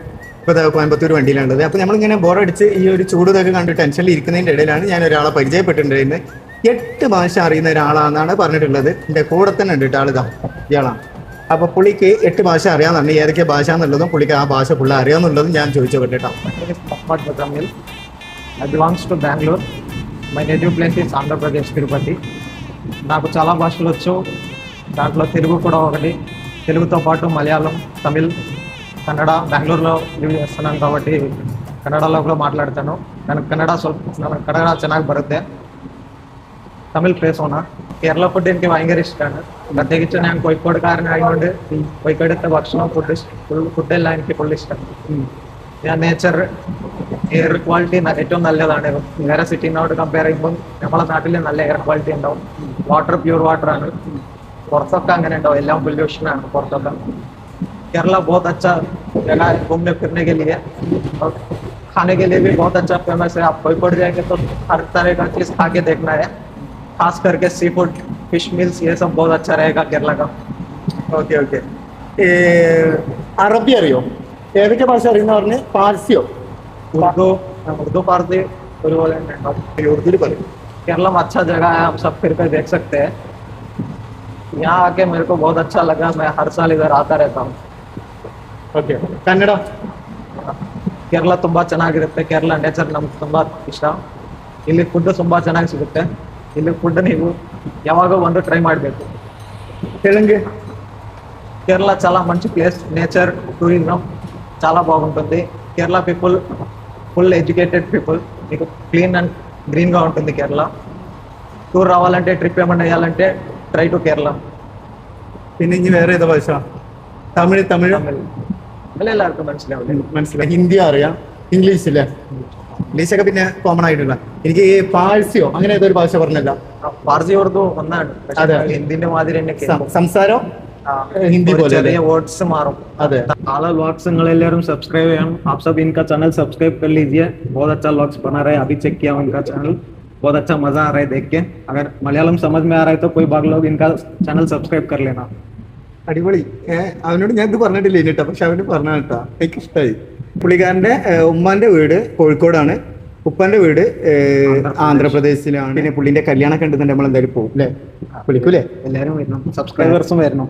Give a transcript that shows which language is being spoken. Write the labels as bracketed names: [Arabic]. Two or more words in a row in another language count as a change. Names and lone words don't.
[Malayalam] ഇപ്പോൾ കോയമ്പത്തൂർ വണ്ടിയിലുള്ളത്. അപ്പോൾ നമ്മളിങ്ങനെ ബോറടിച്ച് ഈ ഒരു ചൂട് ഇതൊക്കെ കണ്ട് ടെൻഷനിൽ ഇരിക്കുന്നതിൻ്റെ ഇടയിലാണ് ഞാൻ ഒരാളെ പരിചയപ്പെട്ടിട്ടുണ്ടായിരുന്നത്. 8 ഭാഷ അറിയുന്ന ഒരാളാണെന്നാണ് പറഞ്ഞിട്ടുള്ളത്. എൻ്റെ കൂടെ തന്നെ ഉണ്ട് കേട്ടോ, ആളിതാ ഇയാളാണ്. അപ്പോൾ പുള്ളിക്ക് 8 ഭാഷ അറിയാമെന്നുണ്ട്. ഏതൊക്കെ ഭാഷ എന്നുള്ളതും പുള്ളിക്ക് ആ ഭാഷ പുള്ളി അറിയാമെന്നുള്ളതും ഞാൻ ചോദിച്ചു കേട്ടോ. [English] I belongs to Bangalore. My native place is Andhra Pradesh, Tirupati. [Telugu] నాకు చాలా భాషలు వచ్చు. దాంట్లో తెలుగు కూడా ఒకటి. తెలుగుతో పాటు మలయాళం, తమిళ్, కన్నడ. బెంగళూరులో లివ్ చేస్తున్నాను కాబట్టి ಕನ್ನಡలో [Kannada] ಕೂಡ ಮಾತಾಡ್ತಾನು. ನನಗೆ ಕನ್ನಡ ಚೆನ್ನಾಗಿ ಬರುತ್ತೆ. [Tamil] தமிழ் பேசோணா. [Malayalam] കേരള ഫുഡ് എനിക്ക് ഭയങ്കര ഇഷ്ടമാണ്. പ്രത്യേകിച്ച് ഞാൻ കോഴിക്കോടുകാരനായതുകൊണ്ട് കോഴിക്കോടത്തെ ഭക്ഷണം ഫുഡെല്ലാം എനിക്ക് ഫുൾ ഇഷ്ടം. ഞാൻ നേച്ചർ, [English] air quality [Malayalam] ഏറ്റവും നല്ലതാണ്. വേറെ സിറ്റിനോട് കമ്പയർ ചെയ്യുമ്പോൾ നമ്മളെ നാട്ടിൽ നല്ല [English] air quality [Malayalam] ഉണ്ടാവും. [English] water pure water [Malayalam] ആണ്. പുറത്തൊക്കെ അങ്ങനെ ഉണ്ടാവും, എല്ലാം പൊല്യൂഷനാണ് പുറത്തൊക്കെ. [Hindi] केरला बहुत अच्छा जगह है घूमने फिरने के लिए, और खाने के लिए भी बहुत अच्छा फेमस है. आप कोई पड़ जाएंगे तो हर तरह का चीज़ खा के देखना है. खास करके [English] sea food, fish meals, [Hindi] ये सब बहुत अच्छा रहेगा केरला का. [Malayalam] ഓക്കെ ഓക്കെ. അറബി അറിയോ? ഏതൊക്കെ ഭാഷ അറിയുന്ന പറഞ്ഞ്? പാർസിയോ? उर्दू फारसी ഒരുപോലെ തന്നെ ഉണ്ടാവും. ഉറുദുവിൽ പറയും. [Hindi] केरला में अच्छा जगह है, आप सब फिर कर देख सकते हैं. यहाँ आके मेरे को बहुत अच्छा लगा. मैं हर साल इधर आता रहता हूँ. [Kannada] ಓಕೆ. ಕನ್ನಡ? ಕೇರಳ ತುಂಬ ಚೆನ್ನಾಗಿರುತ್ತೆ. ಕೇರಳ ನೇಚರ್ ನಮ್ಗೆ ತುಂಬ ಇಷ್ಟ. ಇಲ್ಲಿ ಫುಡ್ ತುಂಬ ಚೆನ್ನಾಗಿ ಸಿಗುತ್ತೆ. ಇಲ್ಲಿ ಫುಡ್ ನೀವು ಯಾವಾಗ ಬಂದು ಟ್ರೈ ಮಾಡಬೇಕು. [Telugu] తెలంగు? కేరళ చాలా మంచి ప్లేస్. నేచర్, టూరిజం చాలా బాగుంటుంది. కేరళ పీపుల్ [English] full educated people. [Telugu] మీకు [English] clean and green [Telugu] ఉంటుంది కేరళ. టూర్ రావాలంటే, ట్రిప్ ఏమన్నా వేయాలంటే [English] try to Kerala. [Malayalam] പിന്നെ ഇനി വേറെ ഏതാ ഭാഷ? തമിഴ്? തമിഴ് എല്ലാവർക്കും മനസ്സിലാവില്ലേ? മനസ്സിലായി. ഹിന്ദി അറിയാം, ഇംഗ്ലീഷ് ഇല്ലേ? ഇംഗ്ലീഷൊക്കെ പിന്നെ കോമൺ ആയിട്ടുള്ള. എനിക്ക് ഈ പാഴ്സിയോ അങ്ങനെ ഏതൊരു ഭാഷ പറഞ്ഞല്ല. ഫാർസി ഉറുദു ഒന്നാണ്. അതെ. ഹിന്ദിന്റെ മാതിരി തന്നെ സംസാരം ഹിന്ദി പോലെ ചെറിയ വേർഡ്സ് മാറും. അതെ. [Hindi] आला व्लॉग्स എല്ലാവരും सब्सक्राइब हैं. आप सब इनका चैनल सब्सक्राइब कर लीजिए. बहुत अच्छा व्लॉग्स बना रहे हैं. अभी चेक किया इनका चैनल, बहुत अच्छा मजा आ रहा है देख के. अगर मलयालम समझ में आ रहा है तो कोई बाग लोग इनका चैनल सब्सक्राइब कर लेना. [Malayalam] അടിപൊളി. അവനോട് ഞാൻ ഇത് പറഞ്ഞിട്ടില്ല കേട്ടോ, പക്ഷെ അവന് പറഞ്ഞ കേട്ടോ, എനിക്ക് ഇഷ്ടമായി. പുള്ളിക്കാരന്റെ ഉമ്മാന്റെ വീട് കോഴിക്കോടാണ്, ഉപ്പാന്റെ വീട് ആന്ധ്രാപ്രദേശിലാണ്. പിന്നെ പുള്ളിന്റെ കല്യാണം കണ്ടുന്നുണ്ട്. നമ്മൾ എന്തായാലും പോകും അല്ലേ? വിളിക്കൂലേ? എല്ലാവരും വരണം, സബ്സ്ക്രൈബേഴ്സും വരണം.